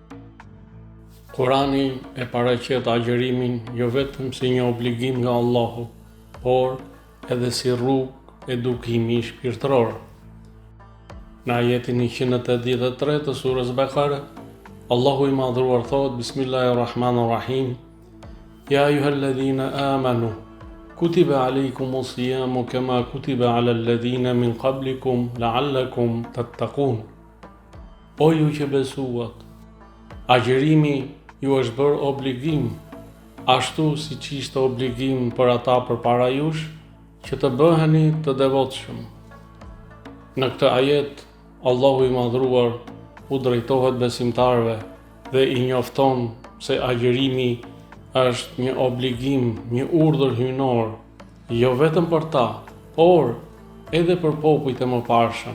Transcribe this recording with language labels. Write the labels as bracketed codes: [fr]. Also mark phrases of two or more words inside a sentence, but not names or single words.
[sq] Kurani e paraqet agjerimin jo vetëm si një obligim nga Allahu, por edhe si rrugë edukimi shpirtëror. Në ajetin 183 të surës Bekare, Allahu i madhruar thot: [ar] بسم الله الرحمن الرحيم يا أيها الذين آمنوا كتب عليكم الصيام كما كتب على الذين من قبلكم لعلكم تتقون. [sq] O ju që besuat, agjerimi ju është bërë obligim, ashtu si që ishte obligim për ata përpara jush, që të bëheni të devotshëm. Në këtë ajet, Allahu i madhruar u drejtohet besimtarve dhe i njofton se agjerimi është një obligim, një urdhër hyjnor, jo vetëm për ta, por edhe për popujt e mëparshëm.